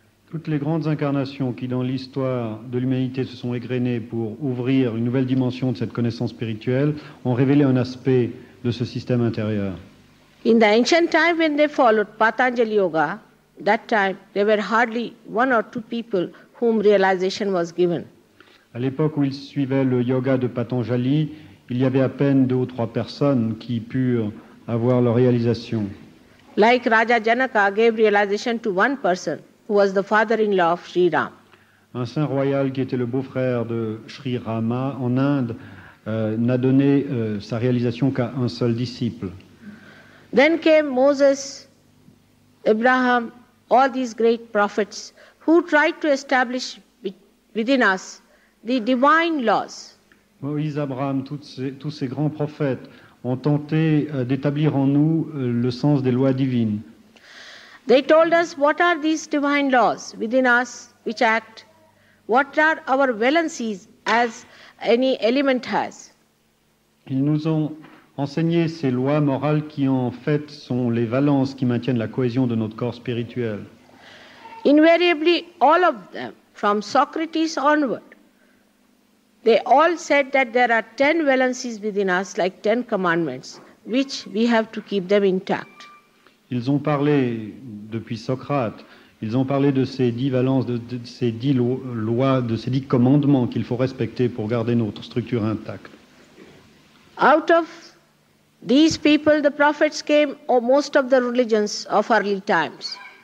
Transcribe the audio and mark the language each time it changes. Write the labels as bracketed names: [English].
[French] Toutes les grandes incarnations qui, dans l'histoire de l'humanité, se sont égrenées pour ouvrir une nouvelle dimension de cette connaissance spirituelle, ont révélé un aspect de ce système intérieur. [English] In the ancient time when they followed Patanjali Yoga, that time there were hardly one or two people whom realization was given. [French] À l'époque où ils suivaient le yoga de Patanjali, il y avait à peine 2 ou 3 personnes qui purent avoir leur réalisation. [English] Like Raja Janaka gave realization to one person who was the father-in-law of Sri Ram. [French] Un saint royal qui était le beau-frère de Sri Rama en Inde n'a donné sa réalisation qu'à un seul disciple. [English] Then came Moses, Abraham, all these great prophets who tried to establish within us the divine laws. [French] Moïse, Abraham, tous ces grands prophètes ont tenté d'établir en nous le sens des lois divines. [English] They told us what are these divine laws within us which act, what are our valencies as any element has. [French] Ils nous ont enseigné ces lois morales qui en fait sont les valences qui maintiennent la cohésion de notre corps spirituel. [English] Invariably, all of them, from Socrates onward, They all said that there are 10 valencies within us, like 10 commandments, which we have to keep them intact. [French] Ils ont parlé, depuis Socrate, ils ont parlé de ces 10 valences, de ces 10 lois, de ces 10 commandements qu'il faut respecter pour garder notre structure intacte. [English] Out of these people, the prophets came, or most of the religions of early times.